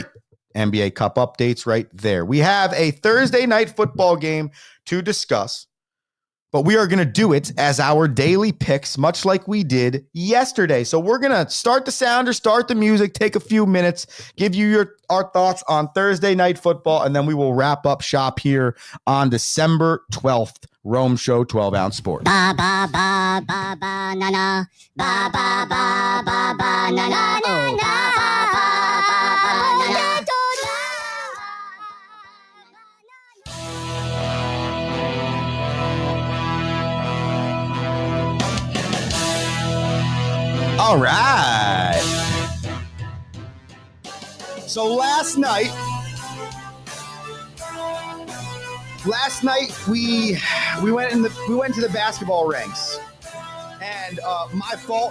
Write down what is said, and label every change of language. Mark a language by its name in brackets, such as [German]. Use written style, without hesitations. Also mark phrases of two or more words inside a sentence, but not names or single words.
[English] NBA Cup updates right there. We have a Thursday night football game to discuss, but we are going to do it as our daily picks, much like we did yesterday. So we're going to start the sounder, start the music, take a few minutes, give you our thoughts on Thursday night football, and then we will wrap up shop here on December 12th. Rome Show 12-ounce Sports. Ba ba ba ba ba na na ba ba ba ba ba na na na na ba ba ba na na. All right. So last night we went to the basketball ranks, and my fault.